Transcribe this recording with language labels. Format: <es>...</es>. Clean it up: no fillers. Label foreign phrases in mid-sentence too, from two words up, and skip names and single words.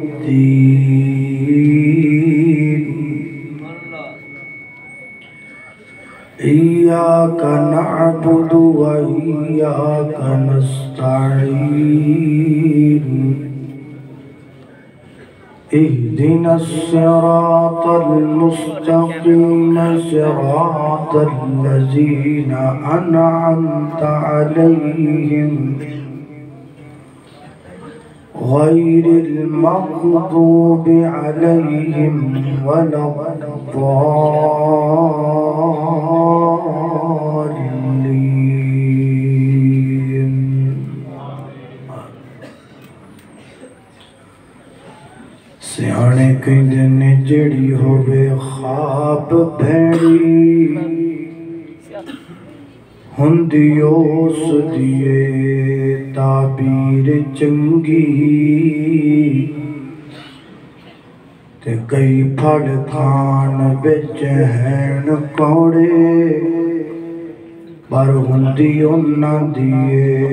<ar>الدين إياك نعبد وإياك نستعين اهدنا الصراط المستقيم صراط الذين أنعمت عليهم غير المغضوب عليهم ولا الضالين</ar> <pa>سیانے کہندے نے جڑی ہووے خواب بھیڑی ہوندی اس دیے تعبیر چنگی تے کئی پھڑ کھان بچ ہین کوڑے پر ہوندی انہاں دیے</pa>